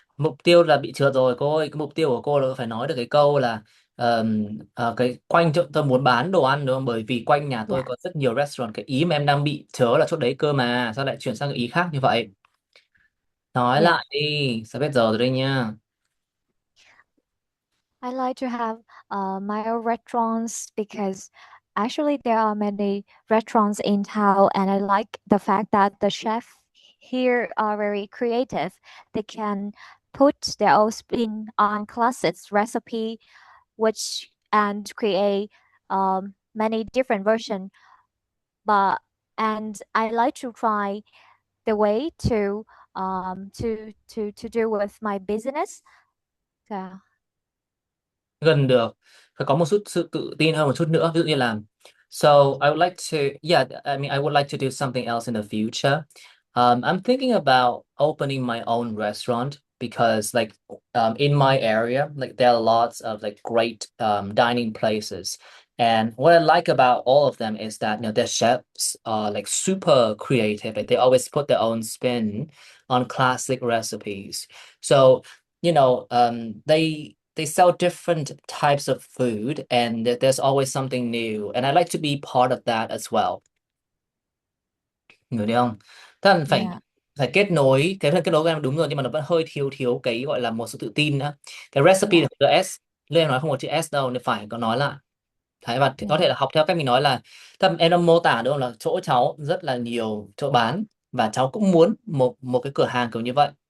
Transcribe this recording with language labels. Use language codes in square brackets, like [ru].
[vi] Mục tiêu là bị trượt rồi cô ơi. Cái mục tiêu của cô là phải nói được cái câu là cái quanh chỗ tôi muốn bán đồ ăn đúng không, bởi vì quanh nhà tôi [en] Yeah, [vi] có rất nhiều restaurant. Cái ý mà em đang bị chớ là chỗ đấy cơ mà sao lại chuyển sang cái ý khác như vậy? Nói [en] yeah. [vi] lại đi, sao biết giờ rồi đây nha. [en] I like to have my own restaurants because Actually, there are many restaurants in town, and I like the fact that the chef here are very creative. They can put their own spin on classic recipe, which and create many different versions. But and I like to try the way to do with my business. So, [vi] Gần được, phải có một chút sự tự tin hơn một chút nữa, ví dụ như là [en] so I would like to, yeah, I mean I would like to do something else in the future. I'm thinking about opening my own restaurant because like in my area like there are lots of like great dining places, and what I like about all of them is that their chefs are like super creative, like they always put their own spin on classic recipes. So they sell different types of food, and there's always something new, and I like to be part of that as well. [vi] Hiểu đi không? Tức là phải [en] yeah. [vi] phải kết nối, cái phần kết nối của em đúng rồi, nhưng mà nó vẫn hơi thiếu thiếu cái gọi là một sự tự tin nữa. Cái recipe [en] Yeah. [vi] là chữ S, lên em nói không có chữ S đâu, nên phải có nói lại. Đấy, và có [en] Yeah. [vi] thể là học theo cách mình nói là em đã mô tả đúng không, là chỗ cháu rất là nhiều chỗ bán và cháu cũng muốn một một cái cửa hàng kiểu như vậy.